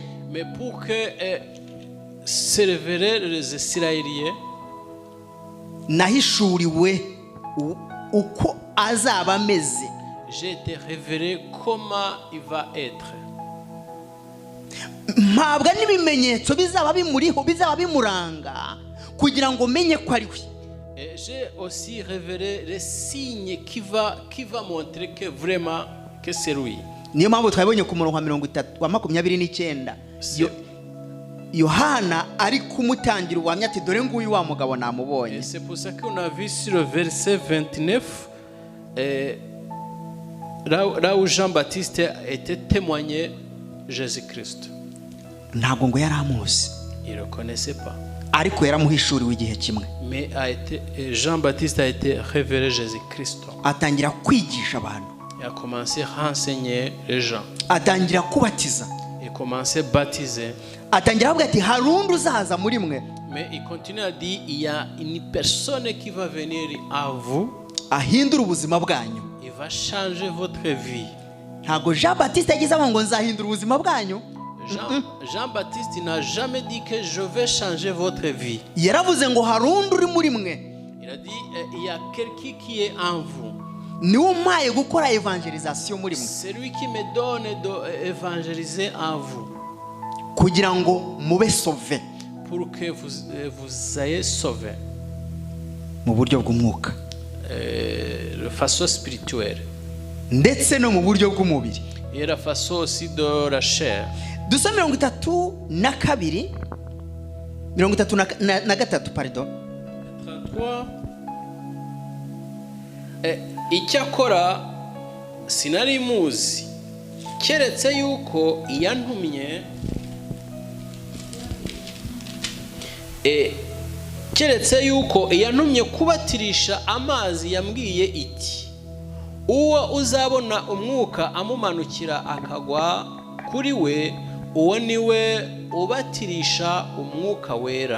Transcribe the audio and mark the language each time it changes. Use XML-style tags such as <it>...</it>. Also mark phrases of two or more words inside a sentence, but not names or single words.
<fr>Mais pour que se révéler les Israéliens,</fr> <rw>nahishuriwe uko azaba ameze.</rw> <fr>J'ai été révélé comment il va être.</fr> <rw>Mpabwa n'ibimenyetso bizaba bimuriho, bizaba bimuranga kugira ngo menye ko ari we.</rw> <fr>Et j'ai aussi révélé les signes qui va montrer que vraiment que c'est lui.</fr> <rw>Niyo mpamvu twabonye ku murongo wa 29 Yohana ari kumutangira ubuhamya ati dore nguyu wa mugabo namubonye.</rw> <fr>C'est pour ça qu'on a vu sur le verset 29 là où Jean-Baptiste était témoigné Jésus-Christ.</fr> <rw>Ntabwo ngo yaramuzi.</rw> <fr>Il ne le connaissait pas.</fr> <rw>Ariko yaramuhishuriwe igihe kimwe.</rw> <fr>Mais Jean-Baptiste a été révélé Jésus-Christ.</fr> <rw>Atangira kwigisha abantu.</rw> <fr>Il a commencé à enseigner les gens.</fr> <rw>Atangira kubatiza.</rw> <fr>Il a commencé à baptiser.</fr> <rw>Atangira avuga ati harundu uzaza muri mwe.</rw> <fr>Mais il continue à dire il y a une personne qui va venir à vous.</fr> <rw>Ahindura ubuzima bwanyu.</rw> <fr>Il va changer votre vie.</fr> <rw>Ntabwo Jean-Baptiste yagize ngo nzahindura ubuzima bwanyu.</rw> <fr>Jean-Baptiste n'a jamais dit que je vais changer votre vie.</fr> <rw>Yaravuze ngo harundu uri muri mwe.</rw> <fr>Il a dit il y a quelqu'un qui est en vous.</fr> <rw>Niwo mpaye gukora evangelisation muri mwe.</rw> <fr>C'est lui qui me donne d'évangéliser en vous.</fr> <rw>Kugira ngo mube sauvé.</rw> <fr>Pour que vous soyez sauvés.</fr> <rw>Mu buryo bw'umwuka.</rw> <fr>De façon spirituelle.</fr> <rw>Ndetse no mu buryo bw'umubiri.</rw> <fr>et la façon aussi de la chair.</fr> <rw>dusome 32 33 pardon. 33. Icyakora sinari muzi keretse yuko yantumye keretse yuko yantumye kubatirisha amazi, yambwiye iti uwo uzabona umwuka amumanukira akagwa kuri we, uwo niwe ubatirisha umwuka wera.</rw>